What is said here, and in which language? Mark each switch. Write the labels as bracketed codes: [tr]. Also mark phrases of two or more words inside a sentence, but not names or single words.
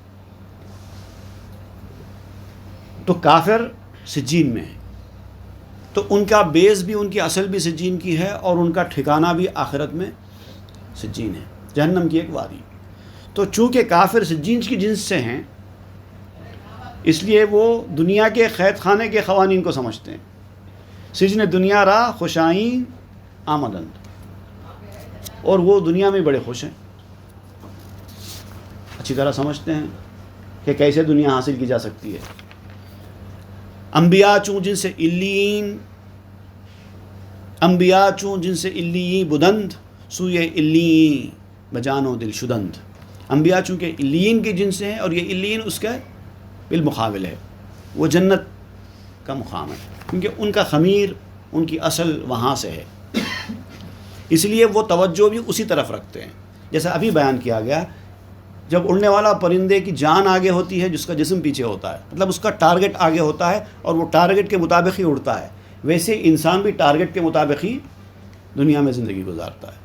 [ur] تو کافر سجین میں ہے، تو ان کا بیس بھی، ان کی اصل بھی سجین کی ہے، اور ان کا ٹھکانہ بھی آخرت میں سجین ہے، جہنم کی ایک وادی۔ تو چونکہ کافر سجین کی جنس سے ہیں، اس لیے وہ دنیا کے قید خانے کے قوانین کو سمجھتے ہیں۔ [fa] سجن دنیا را خوشائین آمدند، [ur] اور وہ دنیا میں بڑے خوش ہیں، اچھی طرح سمجھتے ہیں کہ کیسے دنیا حاصل کی جا سکتی ہے۔ [fa] انبیاء چون جن سے علیین، انبیاء چون جن سے علیین بدند، سوئے علیین بجانو دل شدند۔ [ur] انبیاء چونکہ علیین کی جن سے ہیں، اور یہ علیین اس کا بالمقابل ہے، وہ جنت کا مقام ہے، کیونکہ ان کا خمیر، ان کی اصل وہاں سے ہے، اس لیے وہ توجہ بھی اسی طرف رکھتے ہیں۔ جیسا ابھی بیان کیا گیا، جب اڑنے والا پرندے کی جان آگے ہوتی ہے، جس کا جسم پیچھے ہوتا ہے، مطلب اس کا ٹارگٹ آگے ہوتا ہے، اور وہ ٹارگٹ کے مطابق ہی اڑتا ہے، ویسے انسان بھی ٹارگٹ کے مطابق ہی دنیا میں زندگی گزارتا ہے۔